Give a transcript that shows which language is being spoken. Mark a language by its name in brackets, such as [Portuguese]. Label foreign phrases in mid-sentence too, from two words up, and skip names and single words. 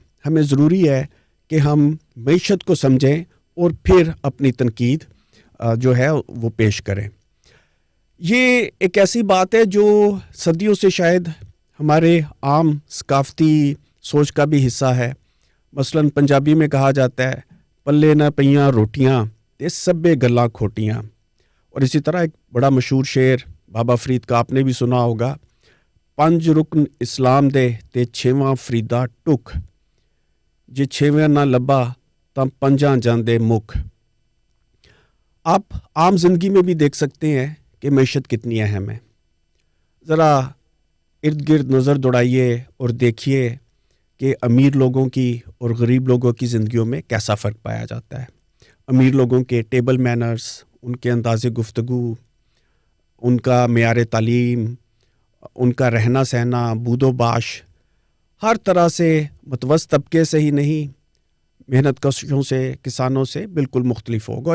[Urdu] ہمیں ضروری ہے کہ ہم معیشت کو سمجھیں اور پھر اپنی تنقید جو ہے وہ پیش کریں۔ یہ ایک ایسی بات ہے جو صدیوں سے شاید ہمارے عام ثقافتی سوچ کا بھی حصہ ہے۔ مثلاً پنجابی میں کہا جاتا ہے [Punjabi] پلے نہ پیاں روٹیاں تے سبے گلاں کھوٹیاں، [Urdu] اور اسی طرح ایک بڑا مشہور شعر بابا فرید کا آپ نے بھی سنا ہوگا، [Punjabi] پنج رکن اسلام دے تے چھواں فریدا ٹک، جے چھواں نہ لبا تاں پنجاں جاندے مک۔ [Urdu] آپ عام زندگی میں بھی دیکھ سکتے ہیں کہ معیشت کتنی اہم ہے۔ ذرا ارد گرد نظر دوڑائیے اور دیکھیے کہ امیر لوگوں کی اور غریب لوگوں کی زندگیوں میں کیسا فرق پایا جاتا ہے۔ امیر لوگوں کے [English] table manners, [Urdu] ان کے انداز گفتگو، ان کا معیار تعلیم، ان کا رہنا سہنا، بود و باش، ہر طرح سے متوسط طبقے سے ہی نہیں، محنت کشوں سے، کسانوں سے بالکل مختلف ہوگا۔